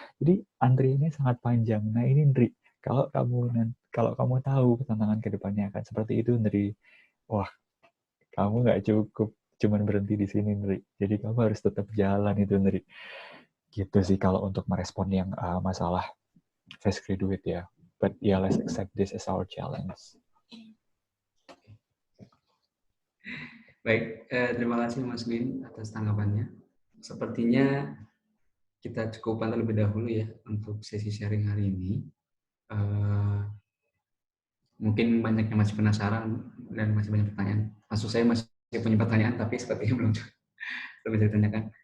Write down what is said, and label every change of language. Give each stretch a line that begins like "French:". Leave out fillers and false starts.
Indonesian: Jadi antriannya sangat panjang. Nah ini Indri, kalau kamu tahu tantangan kedepannya akan seperti itu, Indri, wah kamu nggak cukup cuman berhenti di sini, Indri. Jadi kamu harus tetap jalan itu, Indri. Gitu sih kalau untuk merespon yang masalah fresh graduate ya.
English: But yeah, let's accept this as our challenge.
Indonesian: Baik, terima kasih Mas Gwin atas tanggapannya. Sepertinya kita cukupkan terlebih dahulu ya untuk sesi sharing hari ini. Mungkin banyak yang masih penasaran dan masih banyak pertanyaan. Maksud saya masih punya pertanyaan, tapi sepertinya belum bisa ditanyakan.